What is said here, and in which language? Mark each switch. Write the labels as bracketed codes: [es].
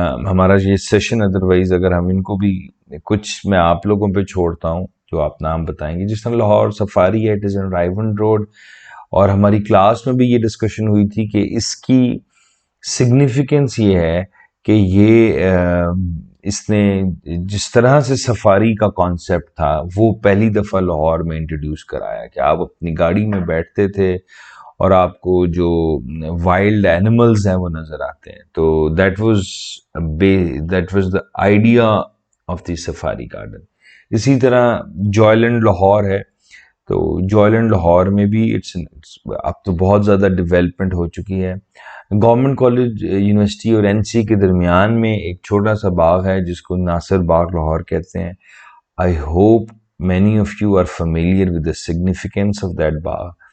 [ur] ہمارا یہ session otherwise اگر ہم ان کو بھی کچھ میں آپ لوگوں پہ چھوڑتا ہوں جو آپ نام بتائیں گے, جس طرح لاہور سفاری ہے, [en] it is in Raiwind road, [ur] اور ہماری کلاس میں بھی یہ ڈسکشن ہوئی تھی کہ اس کی سگنیفیکنس یہ ہے کہ یہ اس نے جس طرح سے سفاری کا کانسیپٹ تھا وہ پہلی دفعہ لاہور میں انٹروڈیوس کرایا, کہ آپ اپنی گاڑی میں بیٹھتے تھے اور آپ کو جو وائلڈ اینیملز ہیں وہ نظر آتے ہیں. [en] تو that was the idea of the safari garden. [ur] اسی طرح جوائلینڈ لاہور ہے، تو جوائلینڈ لاہور میں بھی اب تو بہت زیادہ ڈیولپمنٹ ہو چکی ہے۔ گورنمنٹ کالج یونیورسٹی اور این سی کے درمیان میں ایک چھوٹا سا باغ ہے جس کو ناصر باغ لاہور کہتے ہیں۔ [en] I hope many of you are familiar with the significance of that [ur] Bagh.